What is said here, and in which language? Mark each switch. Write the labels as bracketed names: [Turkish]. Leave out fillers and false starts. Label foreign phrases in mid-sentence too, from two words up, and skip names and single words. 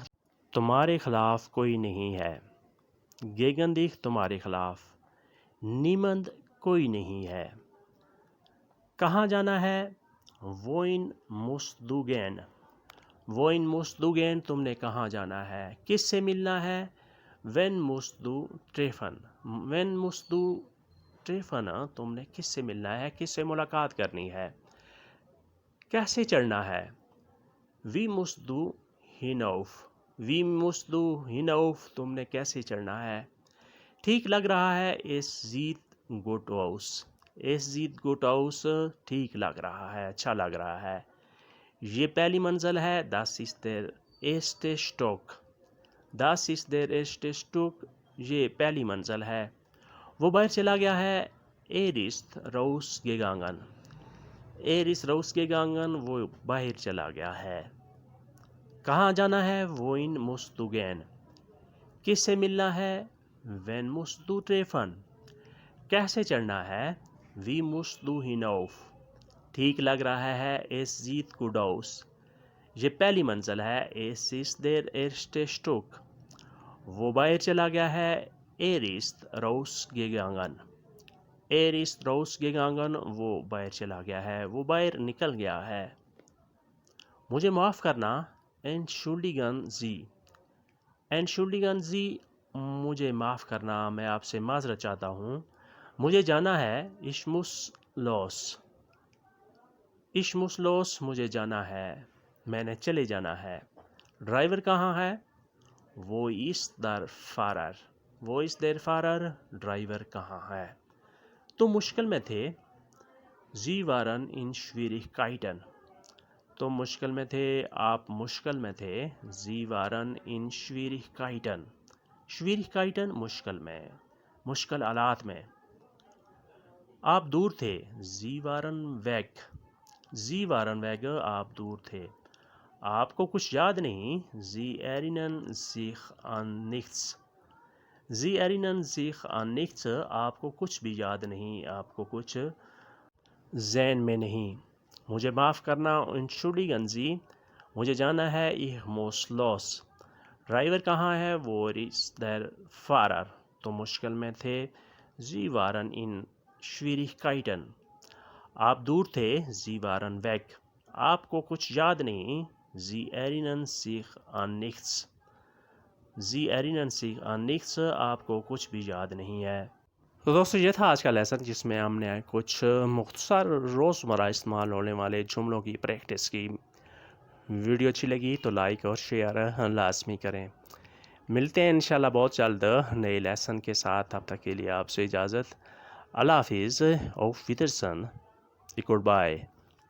[Urdu] تمہارے خلاف کوئی نہیں ہے. [German] Gegen dich [Urdu] تمہارے خلاف. Niemand کوئی نہیں ہے. کہاں جانا ہے؟ [German] Wohin musst du gehen. Wohin musst du gehen. [Urdu] تم نے کہاں جانا ہے. کس سے ملنا ہے؟ [German] Wen musst du treffen. Wen musst du treffen [Urdu] تم نے کس سے ملنا ہے، کس سے ملاقات کرنی ہے. کیسے چڑھنا ہے. [German] wie musst du hinauf. wie musst du hinauf [Urdu] تم نے کیسے چڑھنا ہے. ٹھیک لگ رہا ہے. [German] es sieht gut aus. es sieht gut aus [Urdu] ٹھیک لگ رہا ہے، اچھا لگ رہا ہے. یہ پہلی منزل ہے. [German] das ist der erste Stock. das ist der erste Stock [Urdu] یہ پہلی منزل ہے. وہ باہر چلا گیا ہے. [German] er ist rausgegangen. er ist rausgegangen [Urdu] وہ باہر چلا گیا ہے. کہاں جانا ہے. [German] wohin musst du gehen. [Urdu] کس سے ملنا ہے. [German] wen musst du treffen. [Urdu] کیسے چڑھنا ہے. [German] wie musst du hinauf. [Urdu] ٹھیک لگ رہا ہے. [German] es sieht gut aus. [Urdu] یہ پہلی منزل ہے. [German] es ist der erste Stock. [Urdu] وہ باہر چلا گیا ہے. [German] er ist rausgegangen. er ist rausgegangen [Urdu] وہ باہر چلا گیا ہے، وہ باہر نکل گیا ہے. مجھے معاف کرنا. [German] entschuldigen Sie. entschuldigen Sie [Urdu] مجھے معاف کرنا، میں آپ سے معذرت چاہتا ہوں. مجھے جانا ہے. [German] ich muss los. ich muss los [Urdu] مجھے جانا ہے، میں نے چلے جانا ہے. ڈرائیور کہاں ہے. [German] wo ist der Fahrer. wo ist der Fahrer [Urdu] ڈرائیور کہاں ہے. تو مشکل میں تھے. [German] Sie waren in Schwierigkeiten. [Urdu] تو مشکل میں تھے، آپ مشکل میں تھے. [German] Sie waren in Schwierigkeiten. [Urdu] Schwierigkeiten مشکل میں، مشکل حالات میں. آپ دور تھے. [German] Sie waren weg. Sie waren weg [Urdu] آپ دور تھے. آپ کو کچھ یاد نہیں. [German] Sie erinnern sich an nichts. Sie erinnern sich an nichts [Urdu] آپ کو کچھ بھی یاد نہیں، آپ کو کچھ ذہن میں نہیں. مجھے معاف کرنا. [German] entschuldigen Sie [Urdu] مجھے جانا ہے. [German] ich muss los. [Urdu] ڈرائیور کہاں ہے. [German] wo ist der Fahrer [Urdu] تو مشکل میں تھے. [German] Sie waren in Schwierigkeiten. [Urdu] آپ دور تھے. [German] Sie waren weg. [Urdu] آپ کو کچھ یاد نہیں. [German] Sie erinnern sich an nichts. Sie erinnern sich an nichts [Urdu] آپ کو کچھ بھی یاد نہیں ہے. تو دوستو یہ تھا آج کا لیسن، جس میں ہم نے کچھ مختصر روزمرہ استعمال ہونے والے جملوں کی پریکٹس کی. ویڈیو اچھی لگی تو لائک اور شیئر لازمی کریں. ملتے ہیں انشاءاللہ بہت جلد نئے لیسن کے ساتھ. تب تک کے لیے آپ سے اجازت. اللہ حافظ. [German] auf Wiedersehen. [English] good bye.